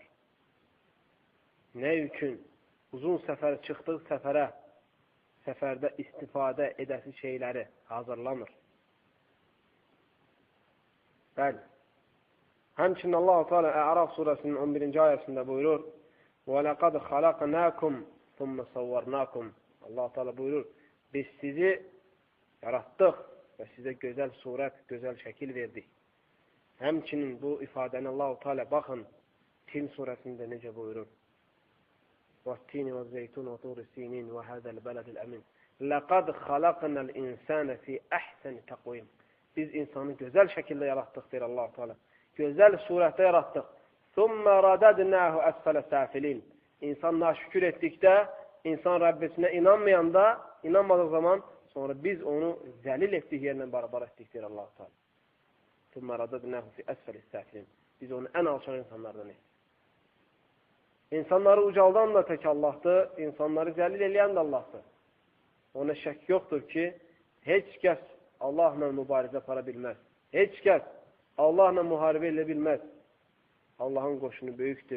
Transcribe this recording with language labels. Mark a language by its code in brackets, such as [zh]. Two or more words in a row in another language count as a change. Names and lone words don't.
[az] Nə üçün uzun səfər çıxdığı səfərdə istifadə edəsi şeyləri hazırlamır? Bəli. Həmçinin Allah-u Teala Əraf surəsinin 11-ci ayəsində buyurur: [ar] وَلَقَدْ خَلَقْنَاكُمْ ثُمَّ صَوَّرْنَاكُمْ. [az] Allah-u Teala buyurur: Biz sizi yaratdıq və sizə gözəl surət, gözəl şəkil verdik. Həmçinin bu ifadəni Allah-u Teala baxın Tin surəsində necə buyurur: [ar] وَالتِّينِ وَالزَّيْتُونِ وَطُورِ سِينِينَ وَهَذَا الْبَلَدِ الْأَمِينَ لَقَدْ خَلَقْنَا الْإِنسَانَ فِي أَحْسَنِ تَقْوِيمٍ. [az] Biz insanı gözəl şəkildə yaratdıq deyir Allah-u Teala. Gözəl surətdə yaratdıq. [ar] ثُمَّ رَدَدْنَاهُ أَسْفَلَ سَافِلِينَ. [az] İnsan naşükür etdikdə, insan Rəbbisinə inanmadığı zaman sonra biz onu zəlil etdik, yerlə barabar etdik deyir Allah-u Teala. [ar] ثُمَّ رَدَدْنَاهُ فِي أَسْفَلِ سَافِلِينَ. [az] Biz onu ən alçaq insanlardan etdik. İnsanları ucaldan da tək Allahdır, insanları zəlil eləyən də Allahdır. Ona şək yoxdur ki, heç kəs Allahla mübarizə apara bilməz. Heç kəs Allahla müharibə elə bilməz. Allahın qoşunu böyükdür.